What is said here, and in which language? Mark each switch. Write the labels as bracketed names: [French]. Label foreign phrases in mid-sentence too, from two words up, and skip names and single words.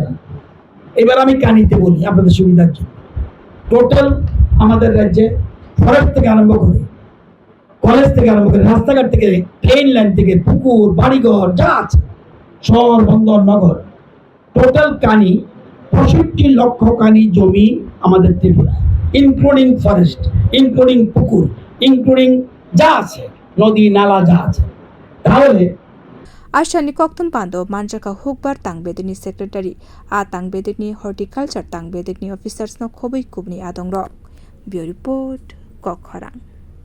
[Bangla] এবার আমি কানিতে বলি আপনাদের সুবিধার জন্য। টোটাল আমাদের রাজ্যে ফরেস্ট থেকে আরম্ভ করে কলেজ থেকে আরম্ভ করে রাস্তাঘাট থেকে ট্রেন লাইন থেকে পুকুর বাড়িঘর যা আছে শহর বন্দর নগর টোটাল কানি 65 লক্ষ কানি জমি আমাদের ত্রিপুরা, [English] including forest, [Bangla] ইনক্লুডিং পুকুর, ইনক্লুডিং যা আছে নদী নালা যা আছে। তাহলে [Kok Borok] Ashani kokthum pando manjaka Hukbar tangbedini secretary a tangbedini horticulture tangbedini officers no khobui kubni adongrok. [English] Bureau report [Kok Borok] Kokharang.